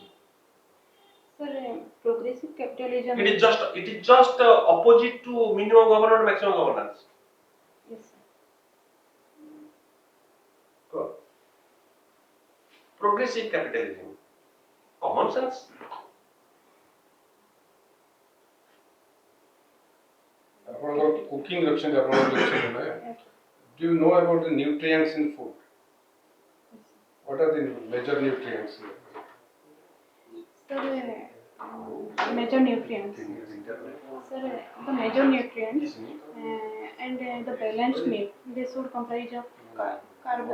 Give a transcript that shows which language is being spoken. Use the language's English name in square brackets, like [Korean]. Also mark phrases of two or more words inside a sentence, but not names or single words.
[English] Sir, progressive capitalism. It is just opposite to minimum governance, maximum governance. Yes, sir. Good. Progressive capitalism. Common sense. [Odia] ଆପଣଙ୍କର କୁକିଂ ରଖିଛନ୍ତି ଆପଣଙ୍କର ଲେକ୍ଚର ନା [English] Yes, do you know about the nutrients in food? sir. What are the major nutrients? Sir, major nutrients. Sir, the major nutrients and the balanced meal, they should comprise of carbo.